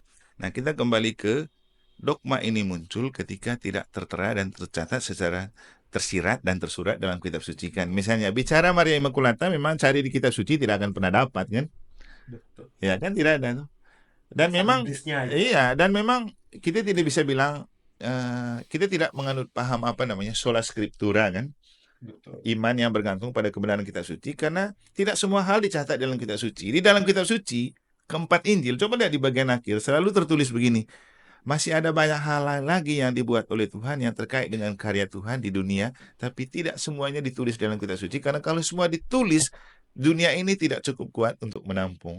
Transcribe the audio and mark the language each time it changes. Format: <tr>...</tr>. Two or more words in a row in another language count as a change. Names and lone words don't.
<id>Nah, kita kembali ke dogma ini muncul ketika tidak tertera dan tercatat secara tersirat dan tersurat dalam kitab suci kan. Misalnya bicara Maria Immaculata memang cari di kitab suci tidak akan pernah dapat kan? Betul. Ya kan, tidak ada tuh. Dan memang iya, dan memang kita tidak bisa bilang kita tidak menganut paham apa namanya</id> <la>sola scriptura</la> <id>kan. Betul. Iman yang bergantung pada kebenaran kitab suci, karena tidak semua hal dicatat dalam kitab suci. Di dalam kitab suci, keempat Injil, coba lihat di bagian akhir, selalu tertulis begini, masih ada banyak hal lain lagi yang dibuat oleh Tuhan yang terkait dengan karya Tuhan di dunia, tapi tidak semuanya ditulis dalam kitab suci, karena kalau semua ditulis, dunia ini tidak cukup kuat untuk menampung.</id>